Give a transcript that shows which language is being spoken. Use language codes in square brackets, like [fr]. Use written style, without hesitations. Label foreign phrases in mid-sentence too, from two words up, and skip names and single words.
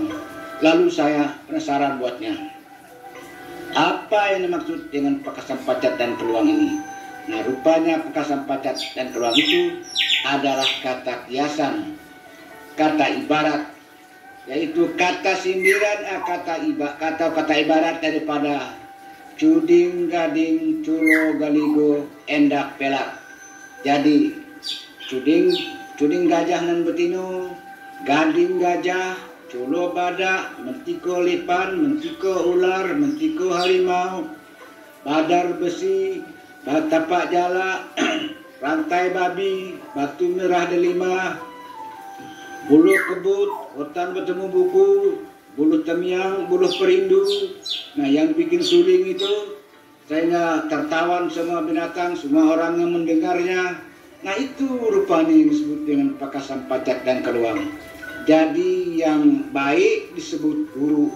[id] Lalu saya penasaran buatnya. Apa yang dimaksud dengan Pakasam Pacat dan Kaluang ini? Nah, rupanya Pakasam Pacat dan Kaluang itu adalah kata kiasan, kata ibarat, yaitu kata sindiran, kata ibarat daripada cuding, gading, culo, galigo, endak, pelak. Jadi, [min] cuding gajah nan betino, [id] gading gajah, culo badak, mentiko lipan, mentiko ular, mentiko harimau, badar besi, tapak jala, rantai babi, batu merah delima, bulu kebut, hutan bertemu buku, bulu temiang, bulu perindu. Nah yang bikin suling itu sehingga tertawan semua binatang, semua orang yang mendengarnya. Nah itu rupanya yang disebut dengan Pakasam Pacat dan Kaluang. Jadi yang baik disebut buruk.